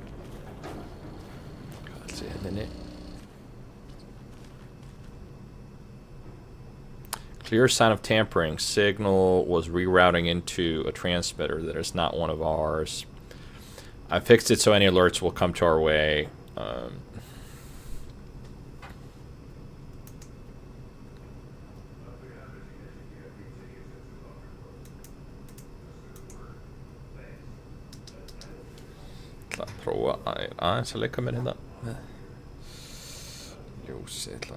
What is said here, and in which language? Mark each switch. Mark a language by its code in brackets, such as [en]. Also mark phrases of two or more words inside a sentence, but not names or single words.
[is] Hvað ætli sé hérna inni? [en] Clear sign of tampering. Signal was rerouting into a transmitter that is not one of ours. I fixed it so any alerts will come to our way. [is] Prófa aðeins að leika mér hérna með ljósið.